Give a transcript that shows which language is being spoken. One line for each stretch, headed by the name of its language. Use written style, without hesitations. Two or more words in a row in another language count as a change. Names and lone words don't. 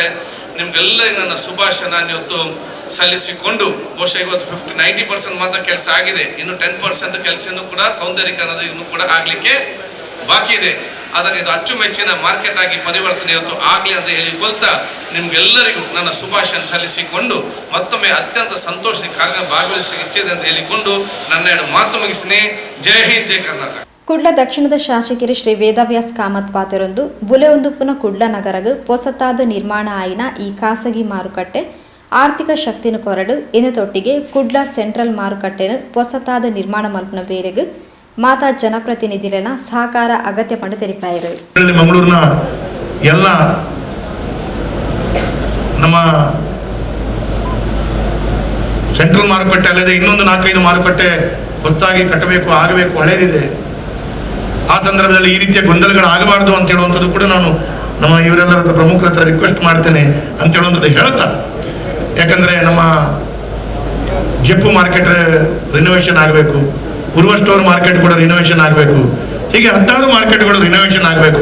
Kannada: ನಿಮ್ಗೆಲ್ಲರಿಗೂ ನನ್ನ ಶುಭಾಶಯ ನಾನು ಇವತ್ತು ಸಲ್ಲಿಸಿಕೊಂಡು ಬಹುಶಃ ಇವತ್ತು 90% ಮಾತ್ರ ಕೆಲಸ ಆಗಿದೆ, ಇನ್ನು 10% ಕೆಲಸ ಕೂಡ ಸೌಂದರ್ಯೀಕರಣದ ಇನ್ನೂ ಕೂಡ ಆಗಲಿಕ್ಕೆ ಬಾಕಿ ಇದೆ. ಅದಕ್ಕೆ ಇದು ಅಚ್ಚುಮೆಚ್ಚಿನ ಮಾರ್ಕೆಟ್ ಆಗಿ ಪರಿವರ್ತನೆ ಇವತ್ತು ಆಗಲಿ ಅಂತ ಹೇಳಿಕೊಳ್ತಾ ನಿಮ್ಗೆಲ್ಲರಿಗೂ ನನ್ನ ಶುಭಾಶಯ ಸಲ್ಲಿಸಿಕೊಂಡು ಮತ್ತೊಮ್ಮೆ ಅತ್ಯಂತ ಸಂತೋಷದ ಕಾರ್ಯ ಭಾಗವಹಿಸಲಿಕ್ಕೆ ಇಚ್ಛೆದೆ ಅಂತ ಹೇಳಿಕೊಂಡು ನನ್ನ ಮಾತು ಮುಗಿಸಿನೇ. ಜೈ ಹಿಂದ್, ಜೈ ಕರ್ನಾಟಕ.
Tulu: ಕುಡ್ಲ ದಕ್ಷಿಣದ ಶಾಸಕರು ಶ್ರೀ ವೇದವ್ಯಾಸ್ ಕಾಮತ್ ಪಾತೆರೊಂದು ಬುಲೆಯೊಂದುಪ್ಪುನ ಕುಡ್ಲ ನಗರಗ ಹೊಸತಾದ ನಿರ್ಮಾಣ ಆಯ್ನ ಈ ಖಾಸಗಿ ಮಾರುಕಟ್ಟೆ ಆರ್ಥಿಕ ಶಕ್ತಿನ ಕೊರಡು ಇನ್ನೊಟ್ಟಿಗೆ ಕುಡ್ಲ ಸೆಂಟ್ರಲ್ ಮಾರುಕಟ್ಟೆನ ಹೊಸತಾದ ನಿರ್ಮಾಣ ಮಲ್ಪನ ಬೇರೆಗೆ ಮಾತಾ ಜನಪ್ರತಿನಿಧಿಗಳ ಸಹಕಾರ ಅಗತ್ಯ ಪಂಡು ತೆರಿಪಾಯಿರು.
Kannada: ಮಂಗಳೂರಿನ ಎಲ್ಲ ನಮ್ಮ ಸೆಂಟ್ರಲ್ ಮಾರುಕಟ್ಟೆ ಅಲ್ಲದೆ ಇನ್ನೊಂದು 4-5 ಮಾರುಕಟ್ಟೆ ಹೊತ್ತಾಗಿ ಕಟ್ಟಬೇಕು, ಆಗಬೇಕು, ಹಳೆದಿದೆ. ಆ ಸಂದರ್ಭದಲ್ಲಿ ಈ ರೀತಿಯ ಗೊಂದಲಗಳು ಆಗಬಾರ್ದು ಅಂತ ಹೇಳುವಂಥದ್ದು ಕೂಡ ನಾನು ನಮ್ಮ ಇವರೆಲ್ಲರ ಪ್ರಮುಖರ ಹತ್ರ ರಿಕ್ವೆಸ್ಟ್ ಮಾಡ್ತೇನೆ ಅಂತ ಹೇಳುವಂಥದ್ದು ಹೇಳ್ತಾ, ಯಾಕಂದರೆ ನಮ್ಮ ಜೆಪ್ಪು
English: market renovation
Kannada: ಆಗಬೇಕು, ಉರ್ವ ಸ್ಟೋರ್ ಮಾರ್ಕೆಟ್ ಕೂಡ ರಿನೋವೇಷನ್ ಆಗಬೇಕು, ಹೀಗೆ 10
English: markets renovation
Kannada: ಆಗಬೇಕು.